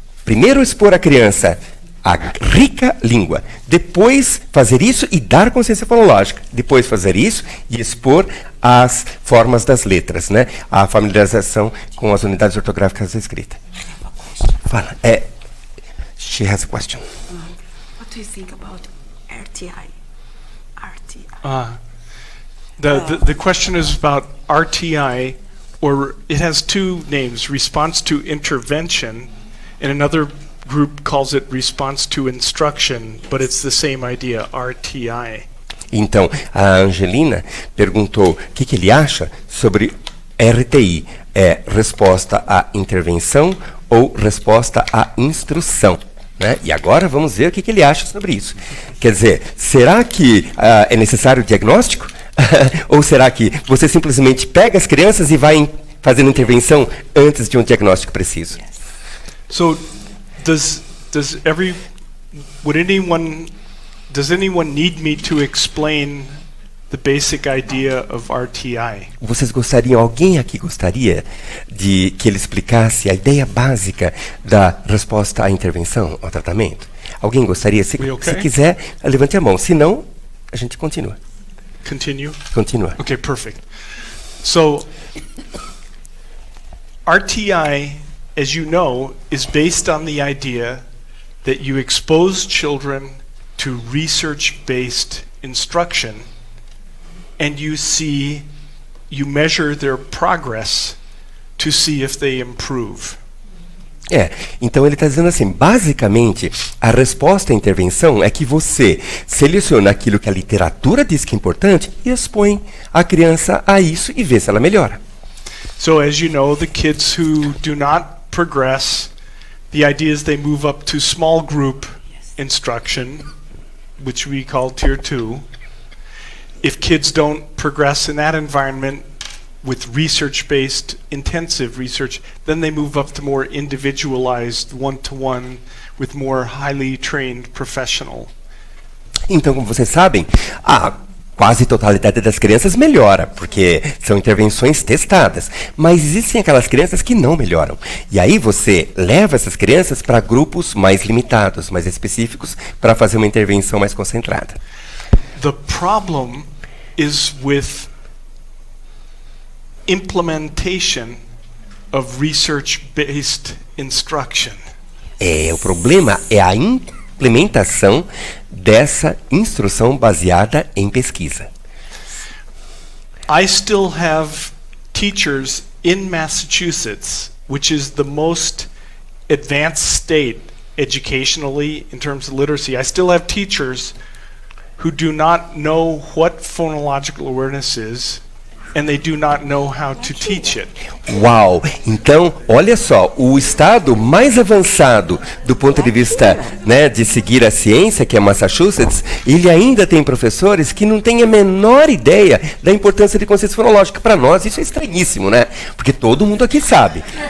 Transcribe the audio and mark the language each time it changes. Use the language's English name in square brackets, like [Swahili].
[Portuguese] Primeiro expor a criança a rica língua, depois fazer isso e dar consciência fonológica, depois fazer isso e expor as formas das letras, né? A familiarização com as unidades ortográficas da escrita. Fala. [English] She has a question. What do you think about RTI? The question is about RTI, or it has 2 names: response to intervention, and another group calls it response to instruction, but it's the same idea, RTI. [Portuguese] Então, a Angelina perguntou o que ele acha sobre RTI. É resposta à intervenção ou resposta à instrução, né? E agora vamos ver o que ele acha sobre isso. Quer dizer, será que é necessário diagnóstico? Ou será que você simplesmente pega as crianças e vai fazendo intervenção antes de um diagnóstico preciso? [English] So, does anyone need me to explain the basic idea of RTI? [Portuguese] Alguém aqui gostaria de que ele explicasse a ideia básica da resposta à intervenção, ao tratamento? Alguém gostaria? Se quiser, levante a mão. Se não, a gente continua. [English] Continue? [Portuguese] Continua. [English] Okay, perfect. So, RTI, as you know, is based on the idea that you expose children to research-based instruction and you measure their progress to see if they improve. [Portuguese] Então ele está dizendo assim, basicamente, a resposta à intervenção é que você seleciona aquilo que a literatura diz que é importante e expõe a criança a isso e vê se ela melhora. [English] So as you know, the kids who do not progress, the idea is they move up to small group instruction, which we call Tier 2. If kids don't progress in that environment with research-based intensive research, then they move up to more individualized one-to-one with more highly trained professional. [Portuguese] Então, como vocês sabem, a quase totalidade das crianças melhora, porque são intervenções testadas. Mas existem aquelas crianças que não melhoram. E aí você leva essas crianças para grupos mais limitados, mais específicos, para fazer uma intervenção mais concentrada. [English] The problem is with implementation of research-based instruction. [Portuguese] O problema é a implementação dessa instrução baseada em pesquisa. [English] I still have teachers in Massachusetts, which is the most advanced state educationally in terms of literacy. I still have teachers who do not know what phonological awareness is, and they do not know how to teach it. [Portuguese] Uau! Então, olha só, o estado mais avançado do ponto de vista, né, de seguir a ciência, que é Massachusetts, ele ainda tem professores que não têm a menor ideia da importância de consciência fonológica. Para nós, isso é estranhíssimo, né? Porque todo mundo aqui sabe.